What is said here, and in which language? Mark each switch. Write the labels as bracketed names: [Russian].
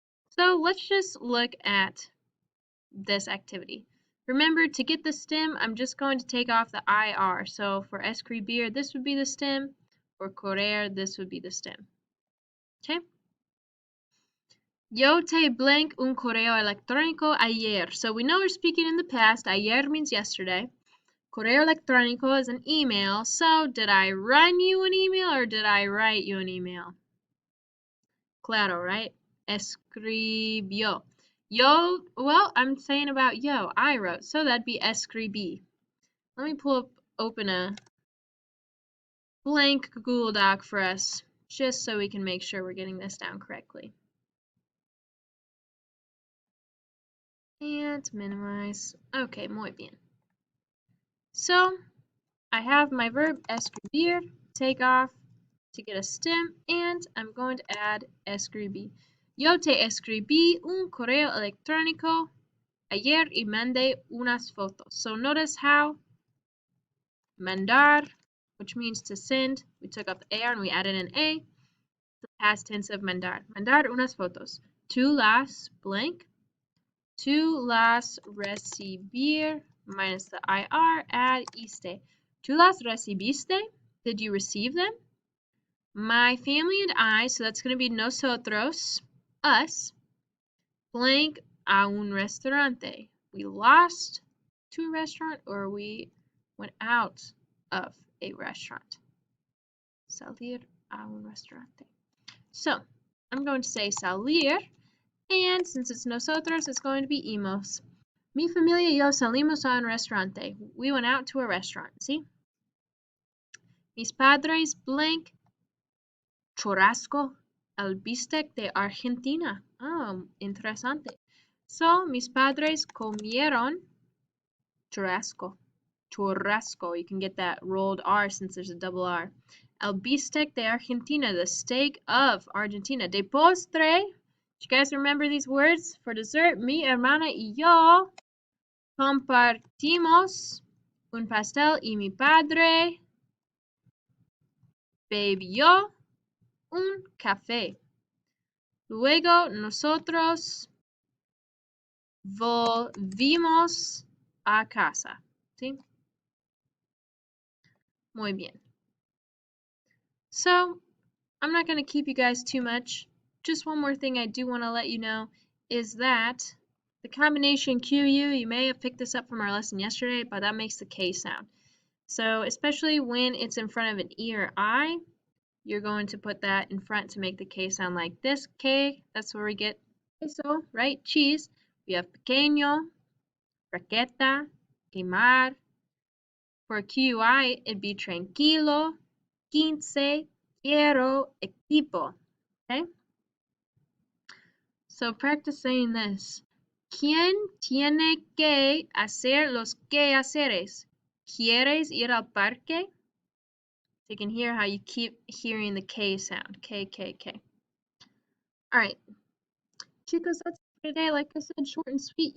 [English] So let's just look at this activity. Remember, to get the stem, I'm just going to take off the IR. So for escribir, this would be the stem. For correr, this would be the stem. Okay? [Spanish] Yo te blank un correo electrónico ayer. [English] So we know we're speaking in the past. Ayer means yesterday. Correo electrónico is an email. So did I run you an email or did I write you an email? Claro, right? Escribió. Yo, well, I'm saying about yo, I wrote, so that'd be escribí. Let me open a blank Google Doc for us, just so we can make sure we're getting this down correctly. And minimize. Okay, [Spanish] muy bien. [English] So, I have my verb escribir, take off to get a stem, and I'm going to add escribí. [Spanish] Yo te escribí un correo electrónico ayer y mandé unas fotos. [English] So notice how mandar, which means to send, we took out the AR and we added an A. The past tense of mandar. [Spanish] Mandar unas fotos. Tú las [English] blank. [Spanish] Tú las recibir [English] minus the IR, add iste. [Spanish] Tú las recibiste? [English] Did you receive them? My family and I, so that's going to be nosotros. [Spanish] us blank a un restaurante. [English] We lost to a restaurant or we went out of a restaurant. [Spanish] Salir a un restaurante. [English] So I'm going to say salir, and since it's nosotros, it's going to be imos. [Spanish] Mi familia y yo salimos a un restaurante. [English] We went out to a restaurant, see? [Spanish] Mis padres blank churrasco el bistec de Argentina. Oh, interesante. [English] So, [Spanish] mis padres comieron churrasco. Churrasco. [English] You can get that rolled R since there's a double R. [Spanish] El bistec de Argentina, [English] the steak of Argentina. [Spanish] De postre, [English] you guys remember these words? For dessert, [Spanish] mi hermana y yo compartimos un pastel y mi padre bebió un café. Luego nosotros volvimos a casa. ¿Sí? Muy bien. [English] So, I'm not going to keep you guys too much. Just one more thing I do want to let you know is that the combination QU, you may have picked this up from our lesson yesterday, but that makes the K sound. So, especially when it's in front of an E or I, you're going to put that in front to make the K sound like this. K, that's where we get queso, right? Cheese. We have pequeño, raqueta, quemar. For QI, it'd be tranquilo, quince, quiero, equipo. Okay? So practice saying this. [Spanish] ¿Quién tiene que hacer los quehaceres? ¿Quieres ir al parque? [English] So you can hear how you keep hearing the K sound. K, K, K. All right. Chicos, that's it for today. Like I said, short and sweet.